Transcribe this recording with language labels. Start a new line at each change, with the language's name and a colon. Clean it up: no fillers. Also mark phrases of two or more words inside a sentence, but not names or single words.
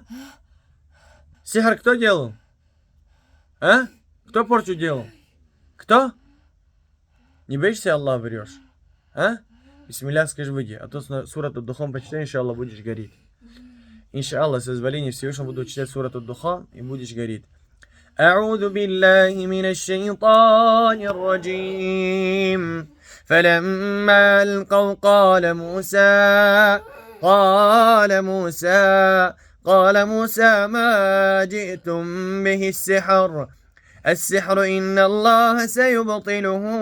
Russian: Сихар кто делал? А? Кто порчу делал? Кто? Не боишься Аллаха врешь? А? Бисмилля, скажи, выйди. А то сурат ад-Духан почитай, иншаллах, будешь гореть. Иншаллах, с дозволения Всевышнего буду читать сурат ад-Духан и будешь гореть.
Arabic: أعوذ بالله من الشيطان الرجيم فلما ألقوا قال موسى ما جئتم به السحر إن الله سيبطله